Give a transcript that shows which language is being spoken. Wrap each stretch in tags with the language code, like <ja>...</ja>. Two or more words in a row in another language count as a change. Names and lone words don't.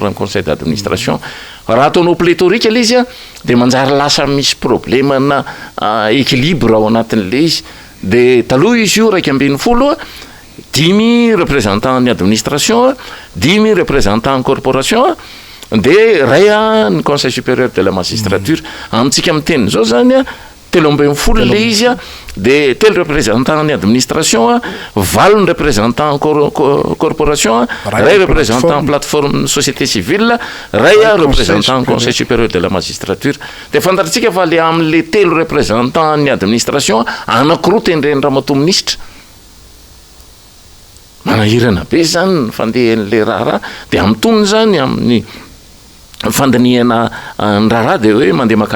<mg>ny</mg> <fr>conseil d'administration</fr> <mg>raha ataonao pléthorique le izy de manjary lasa misy problème na équilibre ao anatin'le izy de taloha izy io 250 10 représentant ny administration 10</mg> <fr>représentant corporation</fr> <mg>de ray ny</mg> <fr>conseil supérieur de la magistrature</fr> <mg>amitsika miteny zao zany telo ambin'ny folo le izy de telo représentant ny administration valo ny</mg> <fr>représentant corporation</fr> <mg>ray</mg> <fr>représentant plateforme société civile</fr> <mg>ray</mg> <fr>représentant conseil supérieur de la magistrature</fr> <mg>de fantatsika fa le am'le telo représentant ny administration anankiroa tendreny ramatoa ministre manahirana be zany ny fandehan'le raharaha de amitonony zany amin'ny fandinihana ny raharaha de hoe mandeha makany</mg>